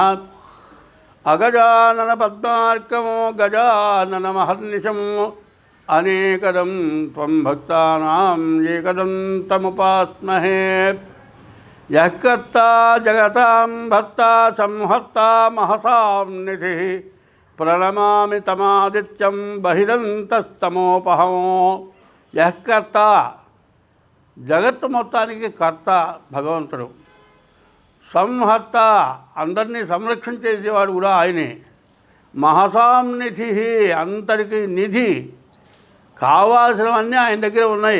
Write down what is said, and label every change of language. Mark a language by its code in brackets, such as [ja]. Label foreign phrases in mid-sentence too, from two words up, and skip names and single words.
[sa] अगजानन पद्मार्कं गजाननमहर्निशम् अनेकदं त्वं भक्तानां एकदं तमुपास्महे। यः कर्ता जगतां भर्ता संहर्ता महसां निधिः प्रणमामि तमादित्यं बहिरन्तस्तमोपहमो। यः कर्ता [te] జగత్తు మొత్తానికి కర్త భగవంతుడు, సంహర్త అందరినీ సంరక్షించేసేవాడు కూడా ఆయనే, [sa] మహసాం నిధి [te] అందరికీ నిధి కావాల్సినవన్నీ ఆయన దగ్గర ఉన్నాయి.